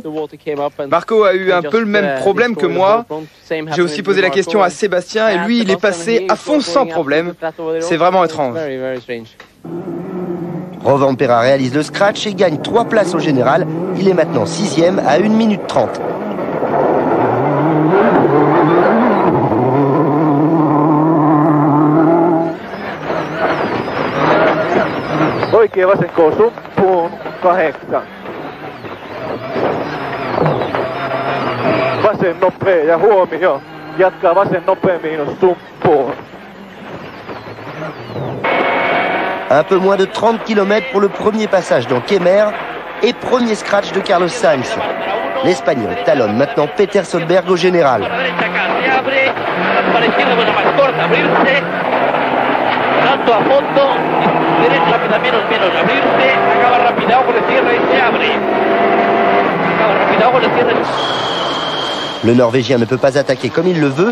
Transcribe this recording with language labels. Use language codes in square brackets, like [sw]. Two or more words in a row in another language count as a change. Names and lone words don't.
[fr] Marco a eu un peu le même problème que moi. J'ai aussi posé la question à Sébastien et lui, il est passé à fond sans problème. C'est vraiment étrange. Rovanperä réalise le scratch et gagne 3 places au général. Il est maintenant 6e à 1 minute 30. [fi] Oikea vasenko suppuun, 8. Vasen nopea ja huomio. Jatkaa vasen nopea miinus suppuun. [fr] Un peu moins de 30 km pour le premier passage dans Kemer et premier scratch de Carlos Sainz. L'Espagnol talonne maintenant Peter Solberg au général. Le Norvégien ne peut pas attaquer comme il le veut.